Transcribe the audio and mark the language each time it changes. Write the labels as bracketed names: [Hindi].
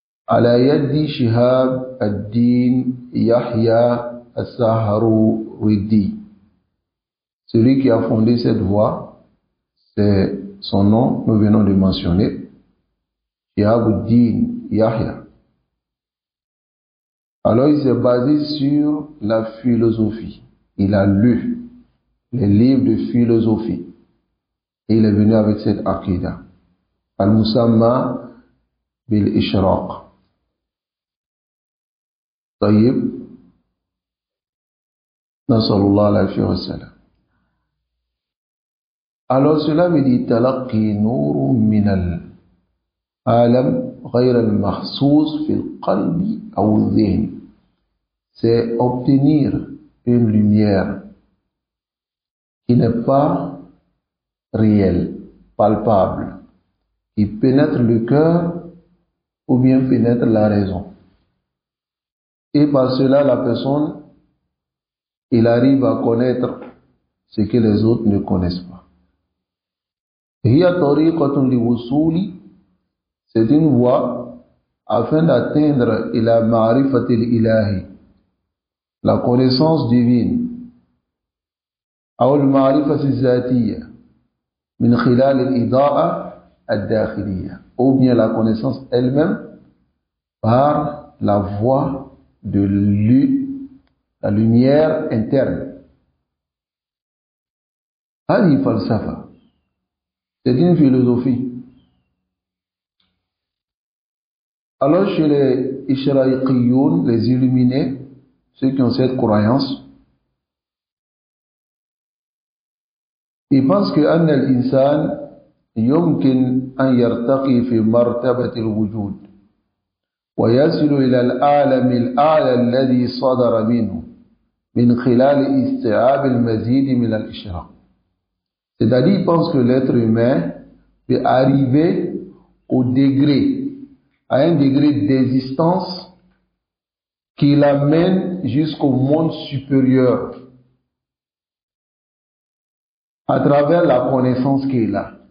[Arabic] على يد شهاب الدين يحيى السهروردي. [French] Celui qui a fondé cette voie, c'est son nom, nous venons de mentionner, Shihab ad-Din Yahya. Alors il s'est basé sur la philosophie. Il a lu les livres de philosophie et il est venu avec cette aqida, [Arabic] al-musamma bil-ishraq. طيب. نسأل الله العافية والسلام. [French] Alors cela veut dire [Arabic] تلقي نور من العالم غير المحسوس في القلب أو الذهن. [French] C'est obtenir une lumière qui n'est pas réelle, palpable, qui pénètre le cœur ou bien pénètre la raison. Et par cela, la personne, il arrive à connaître ce que les autres ne connaissent pas. C'est une voie afin d'atteindre [Arabic] ila ma'rifatil ilahi, [French] la connaissance divine, ou le [Arabic] ma'rifatil zatiyya, min khilal al-ida'a ad-dakhiliyya, [French] ou bien la connaissance elle-même par la voie de la lumière interne. [Arabic] هذه falsafa, [French] c'est une philosophie. Alors chez les Ishraiqiyoun, les illuminés, ceux qui ont cette croyance, ils pensent que [Arabic] أن الإنسان يمكن أن يرتقي في مرتبة الوجود ويصل إلى العالم الأعلى الذي صدر منه من خلال استيعاب المزيد من الإشراق. [French] C'est-à-dire, ils pensent que l'être humain peut arriver au degré, à un degré d'existence qui l'amène jusqu'au monde supérieur à travers la connaissance qu'il a.